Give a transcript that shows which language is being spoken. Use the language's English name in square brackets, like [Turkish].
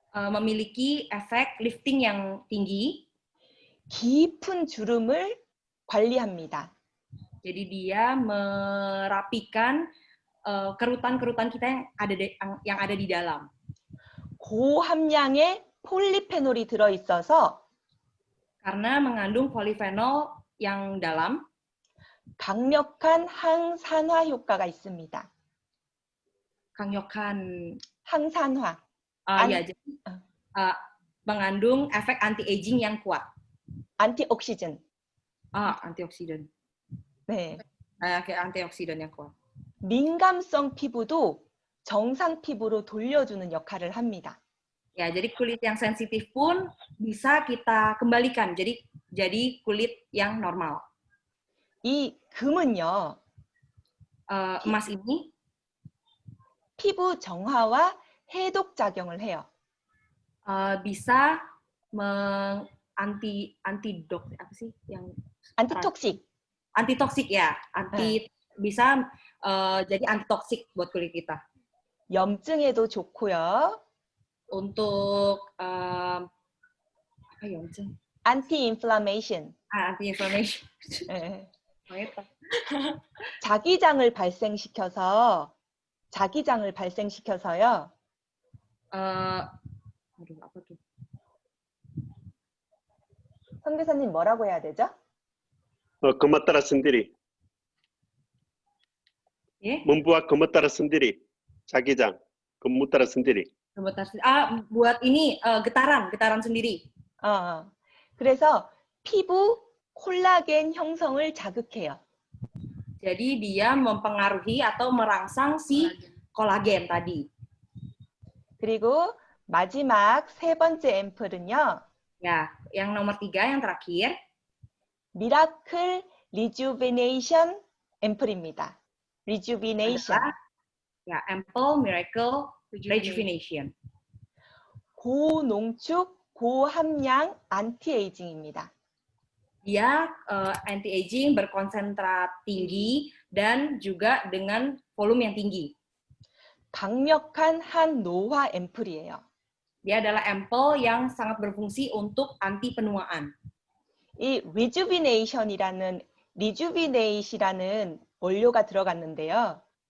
[Indonesian] memiliki efek lifting yang tinggi. [Korean] 깊은 주름을 관리합니다. [Indonesian] Jadi dia merapikan kerutan-kerutan kita yang ada di dalam. [Korean] 고함량의 폴리페놀이 들어있어서 [Indonesian] Karena mengandung polifenol yang dalam, [Korean] 강력한 항산화 효과가 있습니다. 강력한 항산화. [Indonesian] ya, jadi mengandung efek anti-aging yang kuat. [English] 안티옥시전. [Indonesian] Antioksidan. [Korean] 네. [Indonesian] Kayak antioksidan yang kuat. [Korean] 민감성 피부도 정상 피부로 돌려주는 역할을 합니다. [Indonesian] Ya, jadi kulit yang sensitif pun bisa kita kembalikan jadi kulit yang normal. [Korean] 이 금은요. [Indonesian] Emas ini [Korean] 피부 정화와 해독 작용을 해요. [Indonesian] bisa antidot apa sih yang [English] 안티톡식. [Indonesian] antitoksik ya, bisa jadi antitoksik buat kulit kita. [Korean] 염증에도 좋고요. [Indonesian] Untuk apa 염증? [English] 안티인플라메이션. Anti-inflammation. [Korean] 네. 망했다. 자기장을 발생시켜서요. [Indonesian] aduh apa tuh? [Korean] 선교사님 뭐라고 해야 되죠? 거뭇따라 sendiri. 예? [Indonesian] membuat gemetar sendiri. [Korean] 자기장. [Indonesian] gemetar sendiri. Buat ini getaran sendiri. [Korean] 그래서 피부 콜라겐 형성을 자극해요. [Indonesian] Jadi dia mempengaruhi atau merangsang si kolagen tadi. [Korean] 그리고 마지막 세 번째 앰플은요. [Indonesian] Ya, yang nomor 3 yang terakhir. [Korean] 미라클 리주베네이션 앰플입니다. 리주비네이션. [Indonesian] Ya, Ample Miracle Rejuvenation. [Korean] 고농축, 고함량 안티에이징입니다. [Indonesian] Dia anti-aging berkonsentrat tinggi dan juga dengan volume yang tinggi. [Korean] 강력한 한노화 앰플이에요. [Indonesian] Dia adalah ampoule yang sangat berfungsi untuk anti penuaan. [Korean] 이 리주비네이션이라는 원료가 들어갔는데요.